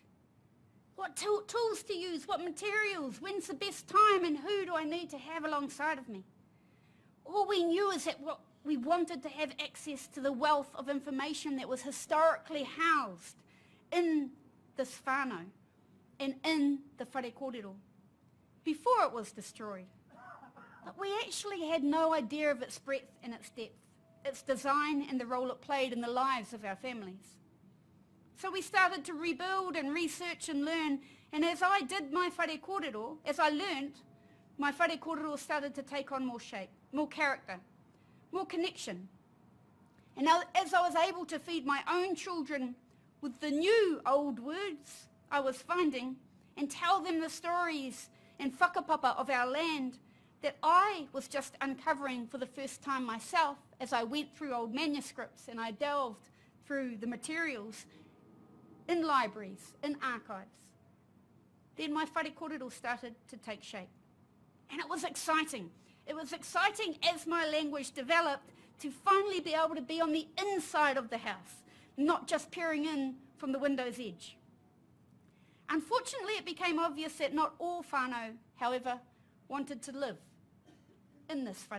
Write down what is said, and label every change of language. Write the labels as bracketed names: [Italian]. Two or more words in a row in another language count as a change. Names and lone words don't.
[English] What tools to use, what materials, when's the best time, and who do I need to have alongside of me? All we knew is that we wanted to have access to the wealth of information that was historically housed in this whānau and in the [Māori] whare kōrero [English] before it was destroyed. But we actually had no idea of its breadth and its depth, its design and the role it played in the lives of our families. So we started to rebuild and research and learn, and as I did my [Māori] whare kōrero, [English] as I learned, my [Māori] whare kōrero [English] started to take on more shape, more character, more connection. And now, as I was able to feed my own children with the new old words I was finding and tell them the stories and whakapapa of our land that I was just uncovering for the first time myself as I went through old manuscripts and I delved through the materials in libraries, in archives, then my [Māori] whare kōrero [English] started to take shape. And it was exciting. It was exciting as my language developed to finally be able to be on the inside of the house, not just peering in from the window's edge. Unfortunately, it became obvious that not all whānau, however, wanted to live in this whare.